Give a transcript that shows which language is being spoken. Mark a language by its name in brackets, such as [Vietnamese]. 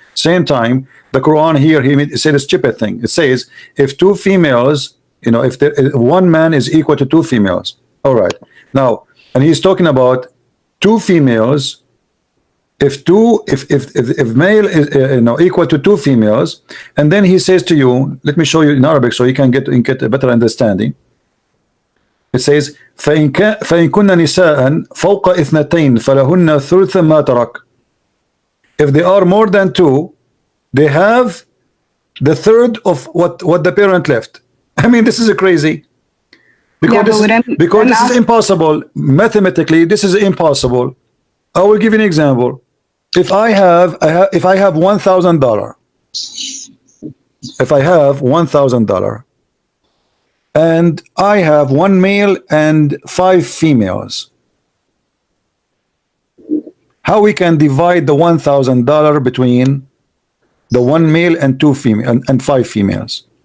[English] Same time, the Quran here he said a stupid thing. It says if two females, you know, if one man is equal to two females. All right. Now, and he's talking about two females. If male is you know, equal to two females, and then he says to you, let me show you in Arabic so you can get a better understanding. It says [Arabic] فإن كن نساء فوق اثنتين فلهن ثلث ما ترك. [English] If they are more than two, they have the third of what the parent left. I mean, this is crazy. Because this is impossible. Mathematically, this is impossible. I will give you an example. If I have $1,000, if I have $1,000, and I have one male and 5 females, how we can divide the $1,000 between the one male and 2 female and 5 females?